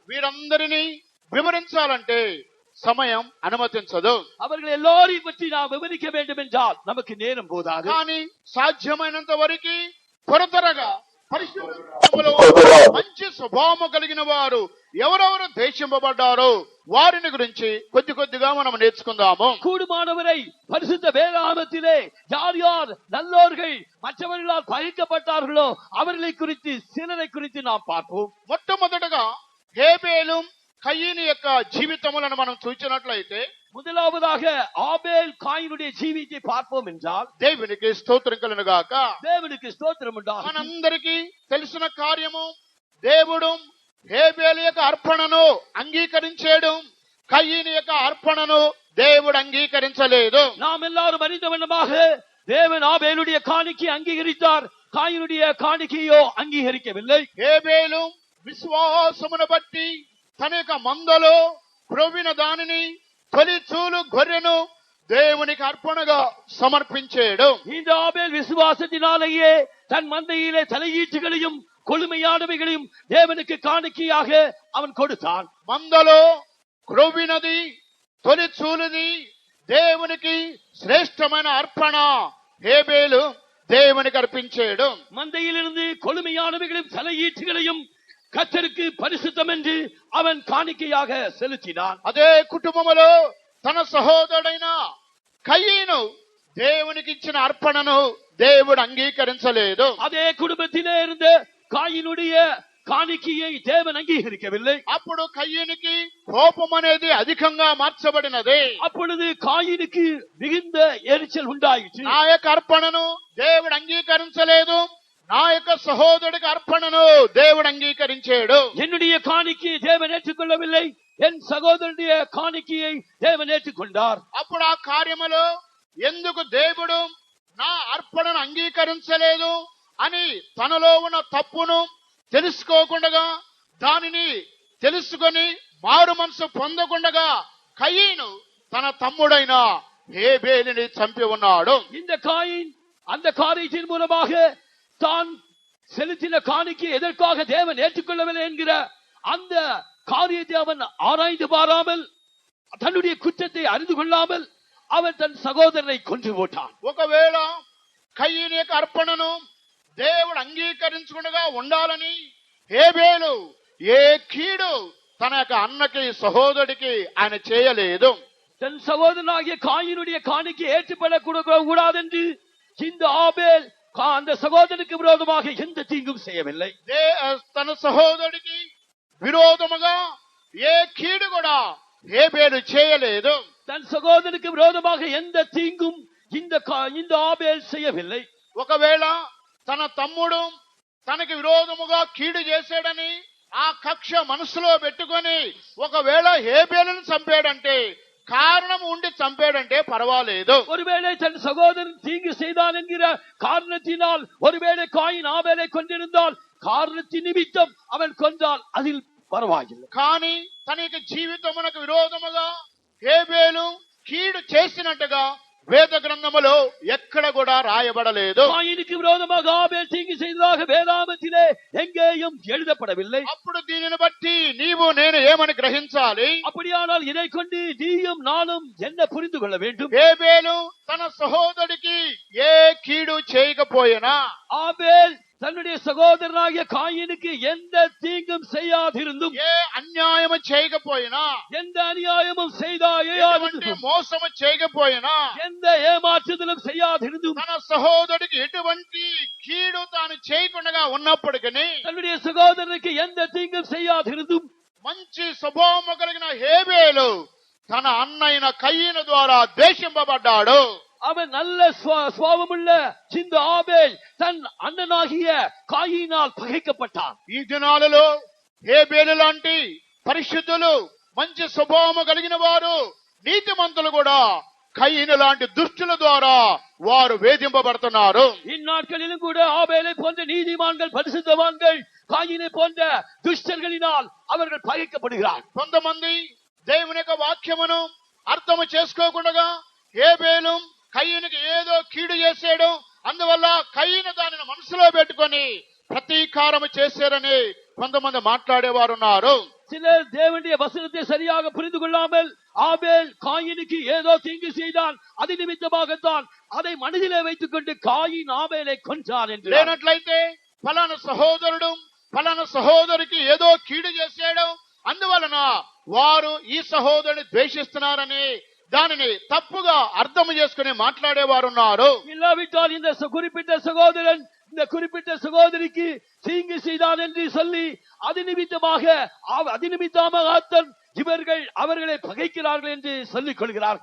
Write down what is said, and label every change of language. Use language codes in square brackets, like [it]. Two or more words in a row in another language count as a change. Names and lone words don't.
[te] వీరందరినీ వివరించాలంటే సమయం అనుమతించదు. [ta] அவர்கள் எல்லாரையும் பற்றி நாம் விவரிக்க வேண்டும் என்றால் நமக்கு நேரம் போதாது. [te] కానీ సాధ్యమైనంత వరకు త్వరగా పరిశుద్ధంలో మంచి స్వభావము కలిగిన వారు ఎవరెవరు ద్వేషింపబడ్డారో వారిని గురించి కొద్దిగా మనం నేర్చుకుందాము. [ta] கூடுமானவரை பரிசுத்த வேதாகமத்திலே யார் யார் நல்லோர்கள் மற்றவர்களால் பகைக்கப்பட்டார்களோ அவர்களை குறித்து சிலரை குறித்து நாம் பார்ப்போம். [te] మొట్టమొదటగా హేబేలు కయీను యొక్క జీవితములను మనం చూసినట్లయితే [ta] முதலாவதாக ஆபேல் காயினுடைய ஜீவியத்தை பார்ப்போம் என்றால் [te] దేవునికి స్తోత్రం కలుగును గాక. [ta] தேவனுக்கு ஸ்தோத்திரம் உண்டாகும். [te] మనందరికీ తెలిసిన కార్యము, దేవుడు హేబేలు యొక్క అర్పణను అంగీకరించాడు, కయీను యొక్క అర్పణను దేవుడు అంగీకరించలేదు. [ta] நாம் எல்லாரும் அறிந்த வண்ணமாக தேவன் ஆபேலுடைய காணிக்கை அங்கீகரித்தார், காயினுடைய காணிக்கையோ அங்கீகரிக்கவில்லை. [te] హేబేలు విశ్వాసమును బట్టి తన యొక్క మందలో క్రొవ్విన దానిని తొలి చూలు గొర్రెను దేవునికి అర్పణగా సమర్పించాడు. [ta] இந்த ஆபேல் விசுவாசத்தினாலேயே தன் மந்தையிலே தலையீட்டுகளையும் கொழுமையானவைகளையும் தேவனுக்கு காணிக்கையாக அவன் கொடுத்தான். [te] మందలో క్రొవ్వినది తొలి చూలుది దేవునికి శ్రేష్టమైన అర్పణ హేబేలు దేవునికి అర్పించాడు. [ta] மந்தையிலிருந்து கொழுமையானவைகளையும் தலையீட்டுகளையும் கர்த்தருக்கு பரிசுத்தம் என்று அவன் காணிக்கையாக செலுத்தினான். [te] అదే కుటుంబములో తన సహోదరుడైన కయీను దేవునికి ఇచ్చిన అర్పణను దేవుడు అంగీకరించలేదు. [ta] அதே குடும்பத்திலே இருந்த காயினுடைய காணிக்கையை தேவன் அங்கீகரிக்கவில்லை. [te] అప్పుడు కయీనుకి కోపం అనేది అధికంగా మార్చబడినది. [ta] அப்பொழுது காயினுக்கு மிகுந்த எரிச்சல் உண்டாயிற்று. [te] నా యొక్క అర్పణను దేవుడు అంగీకరించలేదు, నా యొక్క సహోదరుడికి అర్పణను దేవుడు అంగీకరించాడు. [ta] என்னுடைய காணிக்கையை தேவன் ஏற்றுக்கொள்ளவில்லை, என் சகோதரனுடைய காணிக்கையை தேவன் ஏற்றுக்கொண்டார். [te] అప్పుడు ఆ కార్యములో ఎందుకు దేవుడు నా అర్పణను అంగీకరించలేదు అని తనలో ఉన్న తప్పును తెలుసుకోకుండా, దానిని తెలుసుకొని మారు మనసు పొందకుండా కయీను తన తమ్ముడైన హేబేలుని చంపి ఉన్నాడు. [ta] இந்த காயின் அந்த காரியத்தின் மூலமாக தான் செலுத்தின காணிக்கை எதற்காக தேவன் ஏற்றுக்கொள்ளவில்லை என்கிற அந்த காரியத்தை அவன் ஆராய்ந்து பாராமல், தன்னுடைய குற்றத்தை அறிந்து கொள்ளாமல் அவன் தன் சகோதரனை கொன்று போட்டான். [te] ఒకవేళ కయీను యొక్క అర్పణను దేవుడు అంగీకరించకుండా ఉండాలని హేబేలు ఏ కీడు తన యొక్క అన్నకి సహోదరుడికి ఆయన చేయలేదు. [ta] தன் சகோதரனாகிய காயினுடைய காணிக்கை ஏற்றுப்படக்கூடாது என்று இந்த ஆபேல் அந்த சகோதரனுக்கு விரோதமாக எந்த தீங்கும் செய்யவில்லை. [te] తన సహోదరుడికి విరోధముగా ఏ కీడు కూడా హేబేలు చేయలేదు. [ta] தன் சகோதரனுக்கு விரோதமாக எந்த தீங்கும் இந்த ஆபேல் செய்யவில்லை. [te] ఒకవేళ తన తమ్ముడు తనకి విరోధముగా కీడు చేశాడని ఆ కక్ష మనసులో పెట్టుకొని ఒకవేళ హేబేలును చంపాడంటే, కారణం ఉండి చంపాడంటే పర్వాలేదు. [ta] ஒருவேளை தன் சகோதரன் தீங்கு செய்தான் என்கிற காரணத்தினால் ஒருவேளை காயின் ஆபேலை கொண்டிருந்தால் காரணத்தின் நிமித்தம் அவன் கொன்றால் அதில் పర్వాలేదు. [te] కానీ తన యొక్క జీవితమునకు విరోధముగా హేబేలు కీడు చేసినట్టుగా వేద గ్రంథములో ఎక్కడ కూడా రాయబడలేదు. [ta] காயினுக்கு விரோதமாக ஆபேல் தீங்கு செய்ததாக வேதாகமத்திலே எங்கேயும் எழுதப்படவில்லை. [te] అప్పుడు దీనిని బట్టి నీవు నేను ఏమని గ్రహించాలి? [ta] அப்படியானால் இதை கொண்டு நீயும் நானும் என்ன புரிந்து கொள்ள வேண்டும்? [te] హేబేలు తన సహోదరుడికి ఏ కీడు చేయకపోయినా, [ta] ஆபேல் தன்னுடைய சகோதரனாகிய காயினுக்கு எந்த தீங்கும் செய்யாதிருந்தும், [te] ఏ అన్యాయము చేయకపోయినా, [ta] எந்த அநியாயமும் [te] మోసము చేయకపోయినా, [ta] எந்த ஏமாற்றுதலும் செய்யாதிருந்தும், [te] తన సహోదరుడికి ఎటువంటి కీడు తాను చేయకుండా ఉన్నప్పటికీ [ta] தன்னுடைய சகோதரனுக்கு எந்த தீங்கும் செய்யாதிருந்தும் [te] మంచి స్వభావము కలిగిన హేబేలు తన అన్నైన కయ్యను ద్వారా ద్వేషింపబడ్డాడు. [ta] அவன் நல்ல சுவாபமுள்ள இந்த ஆபேல் தன் அண்ணனாகிய காயினால் பகைக்கப்பட்டான். [te] ఈ దినాలలో హేబేలు లాంటి పరిశుద్ధులు, మంచి స్వభావము కలిగిన వారు, నీతిమంతులు కూడా కయ్యను లాంటి దుష్టుల ద్వారా వారు వేధింపబడుతున్నారు. [ta] இந்நாட்களிலும் கூட ஆபேலை போன்ற நீதிமான்கள், பரிசுத்தவான்கள், காயினை போன்ற దుష్టர்களினால் அவர்கள் பகைக்கப்படுகிறார். [te] కొంతమంది దేవుని యొక్క వాక్యమును అర్థము చేసుకోకుండా హేబేలు కయ్యనుకి ఏదో కీడు చేసాడు, అందువల్ల కయ్యను దానిని మనసులో పెట్టుకొని ప్రతీకారము చేశారని కొంతమంది మాట్లాడేవారు ఉన్నారు. [ta] சிலர் தேவனுடைய வசனத்தை சரியாக புரிந்து கொள்ளாமல் ஆபேல் காயினுக்கு ஏதோ தீங்கு செய்தான், அது நிமித்தமாகத்தான் அதை மனதிலே வைத்துக் கொண்டு காயின் ஆபேலை கொன்றான் என்று. [te] లేనట్లయితే ఫలానా సహోదరుడు ఫలానా సహోదరికి ఏదో కీడు చేశాడు, అందువలన వారు ఈ సహోదరుని ద్వేషిస్తున్నారని దానిని తప్పుగా అర్థం చేసుకుని మాట్లాడేవారు ఉన్నారు. [ta] இல்லாவிட்டால் இந்த குறிப்பிட்ட சகோதரன் இந்த குறிப்பிட்ட சகோதரிக்கு தீங்கு செய்தான் என்று சொல்லி அது நிமித்தமாக இவர்கள் அவர்களை பகைக்கிறார்கள் என்று சொல்லிக் கொள்கிறார்.